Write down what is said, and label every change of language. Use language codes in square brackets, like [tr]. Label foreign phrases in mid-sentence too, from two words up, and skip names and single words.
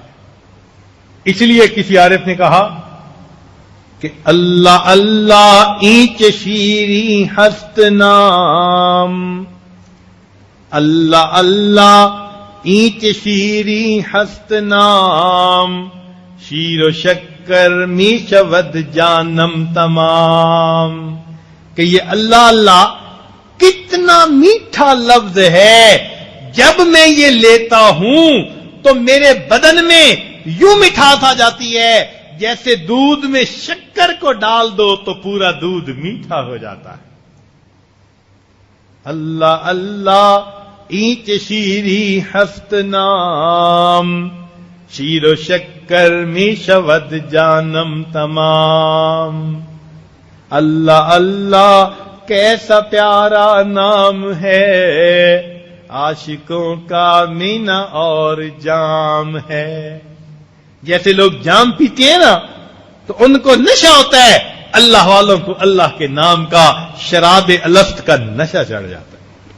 [ur] اس لیے کسی عارف نے کہا کہ [fa] اللہ اللہ اینچ شیریں ہست نام، اللہ اللہ اینچ شیریں ہست نام، شیر و شکر می شود جانم تمام۔ [ur] کہ یہ اللہ اللہ کتنا میٹھا لفظ ہے، جب میں یہ لیتا ہوں تو میرے بدن میں یوں مٹھاس آ جاتی ہے جیسے دودھ میں شکر کو ڈال دو تو پورا دودھ میٹھا ہو جاتا ہے۔ [fa] اللہ اللہ اینچ شیری ہست نام، شیر و شکر می شود جانم تمام۔ [ur] اللہ اللہ کیسا پیارا نام ہے، عاشقوں کا مینا اور جام ہے۔ جیسے لوگ جام پیتے ہیں نا تو ان کو نشہ ہوتا ہے، اللہ والوں کو اللہ کے نام کا، شراب الست کا نشہ چڑھ جاتا ہے۔